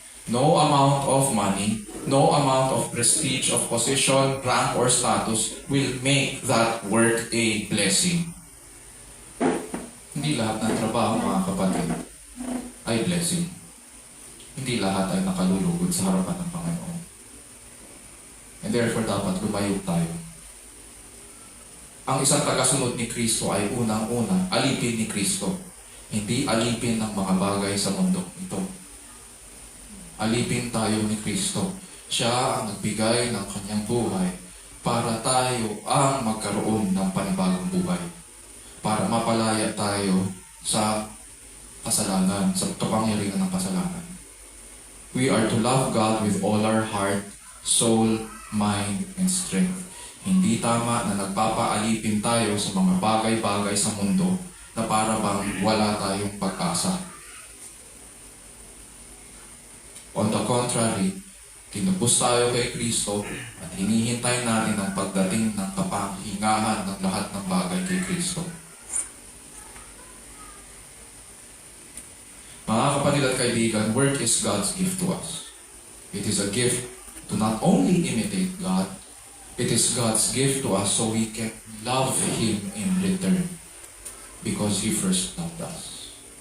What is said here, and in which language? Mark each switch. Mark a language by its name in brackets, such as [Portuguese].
[English] No amount of money, no amount of prestige, of position, rank, or status will make that work a blessing. [Filipino] Hindi lahat ng trabaho, mga kapatid, ay blessing. Hindi lahat ay nakalulugod sa harapan ng Panginoon. [English] And therefore, [Filipino] dapat lumayo tayo. Ang isang tagasunod ni Kristo ay unang-una, alipin ni Kristo. Hindi alipin ng mga bagay sa mundo ito. Alipin tayo ni Kristo. Siya ang nagbigay ng kanyang buhay para tayo ang magkaroon ng panibagong buhay. Para mapalaya tayo sa kasalanan, sa kapangyarihan ng kasalanan. [English] We are to love God with all our heart, soul, mind, and strength. [Filipino] Hindi tama na nagpapaalipin tayo sa mga bagay-bagay sa mundo na para bang wala tayong pag-asa. [English] On the contrary, [Filipino] tinubos tayo kay Kristo at hinihintay natin ang pagdating ng kapahingahan ng lahat ng bagay kay Kristo. Mga kapatid at kaibigan, [English] work is God's gift to us. It is a gift to not only imitate God, it is God's gift to us so we can love Him in return because He first loved us.